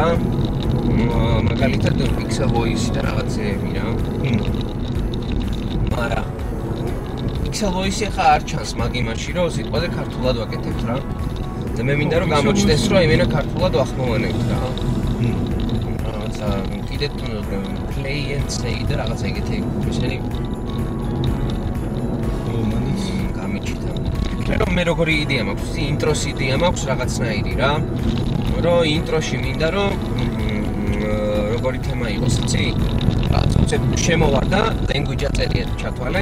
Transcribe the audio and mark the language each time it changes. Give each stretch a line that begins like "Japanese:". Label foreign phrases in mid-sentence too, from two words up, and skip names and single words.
Georgian: მაგალითად Pixel Voice და რაღაცეები რა. მარა Pixel Voice ხა არ ჩანს მაგ იმაში რომ სიტყვაზე ქართულად ვაკეთებთ რა. და მე მინდა რომ გამოჩნდეს რომ იმენა ქართულად ვახმოვანებთ რა. რაღაცა კიდე
English: play and say
Georgian: და რაღაცა ეგეთი ისინი გამიჩნდა. რომ მე როგორი იდეა მაქვს, ინტროს იდეა მაქვს რაღაცნაირი რა. რომ ინტროში მინდა რომ როგორი თემა იყოს, იცი? რაღაცა შემოვარდა, language-ა წერია ჩათვალე.